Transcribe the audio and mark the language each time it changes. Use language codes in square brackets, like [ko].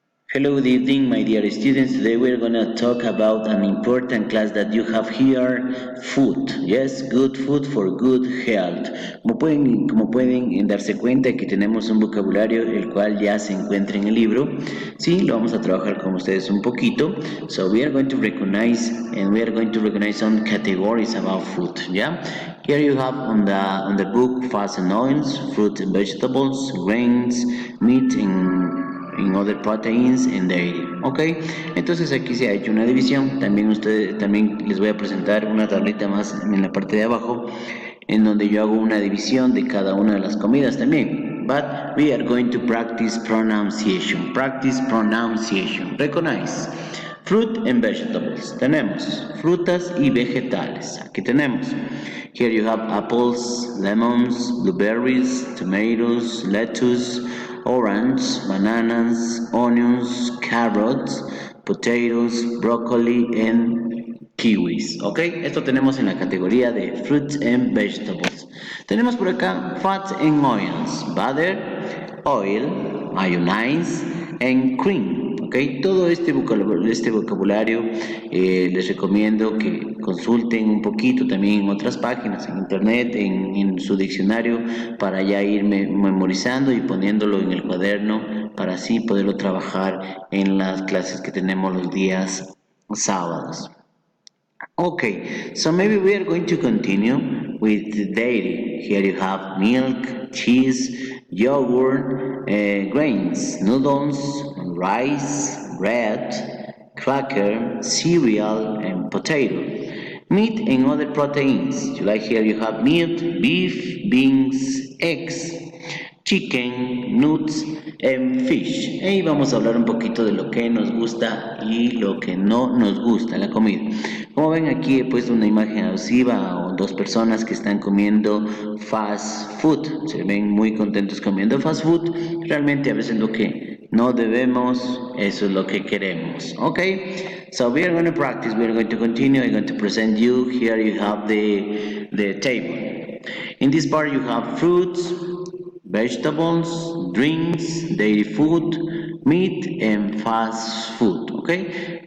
[en] Hello, good evening, my dear students. Today we're going to talk about an important class that you have here, food. Yes, good food for good health. [es] Como pueden darse cuenta que tenemos un vocabulario el cual ya se encuentra en el libro. Sí, lo vamos a trabajar con ustedes un poquito. [en] So we are going to recognize some categories about food. Yeah. Here you have on the book fats and oils, fruit and vegetables, grains, meat and en other proteins and dairy, ¿ok? [es] Entonces aquí se ha hecho una división, también les voy a presentar una tablita más en la parte de abajo, en donde yo hago una división de cada una de las comidas también. [en] But we are going to practice pronunciation. Practice pronunciation. Recognize. Fruit and vegetables. [es] Tenemos frutas y vegetales. Aquí tenemos. [en] Here you have apples, lemons, blueberries, tomatoes, lettuce, orange, bananas, onions, carrots, potatoes, broccoli, and kiwis. ¿Ok? [es] Esto tenemos en la categoría de [en] fruits and vegetables. [es] Tenemos por acá [en] fats and oils, butter, oil, mayonnaise, and cream. ¿Ok? [es] Todo este vocabulario les recomiendo que consulten un poquito también en otras páginas, en internet, en su diccionario, para ya ir memorizando y poniéndolo en el cuaderno para así poderlo trabajar en las clases que tenemos los días sábados. [en] Okay, so maybe we are going to continue with the dairy. Here you have milk, cheese, yogurt, grains, noodles, rice, bread, cracker, cereal, and potato. Meat and other proteins. Like here you have meat, beef, beans, eggs, chicken, nuts and fish. [es] Y vamos a hablar un poquito de lo que nos gusta y lo que no nos gusta en la comida. Como ven aquí he puesto una imagen alusiva o dos personas que están comiendo fast food. Se ven muy contentos comiendo fast food. Realmente a veces lo que no debemos, eso es lo que queremos. [en] Okay? So we are going to practice, we are going to continue. I'm going to present you. Here you have the table. In this part you have fruits, vegetables, drinks, dairy food, meat, and fast food. Okay?